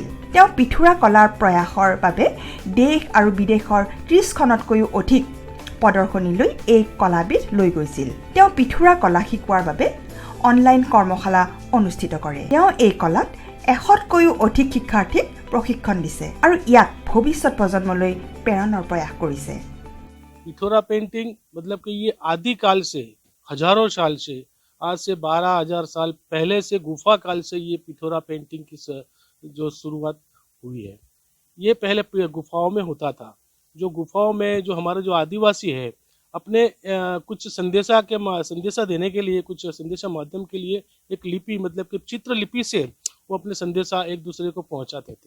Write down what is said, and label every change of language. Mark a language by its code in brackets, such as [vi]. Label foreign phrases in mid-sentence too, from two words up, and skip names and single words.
[as] তেওঁ পিথোৰা কলাৰ প্ৰয়াসৰ বাবে দেশ আৰু বিদেশৰ 30খনতকৈও অধিক প্ৰদৰ্শনীলৈ এই কলাবিধ লৈ গৈছিল। তেওঁ পিথোৰা কলা শিকোৱাৰ বাবে অনলাইন কৰ্মশালা অনুষ্ঠিত কৰে। তেওঁ এই কলাত 100তকৈও অধিক শিক্ষাৰ্থীক প্ৰশিক্ষণ দিছে আৰু ইয়াক ভৱিষ্যত প্ৰজন্মলৈ প্ৰেৰণৰ প্ৰয়াস কৰিছে। [hi] पिथोरा पेंटिंग मतलब कि ये आदि काल से, हजारों साल से, आज से 12,000 साल पहले से गुफा काल से ये पिथोरा पेंटिंग की जो शुरुआत हुई है। ये पहले गुफाओं में होता था। जो गुफाओं में जो हमारे जो आदिवासी है, अपने कुछ संदेशा देने के लिए, कुछ संदेशा माध्यम के लिए एक लिपि मतलब कि चित्र लिपि से वो अपने संदेशा एक दूसरे को पहुंचाते थे।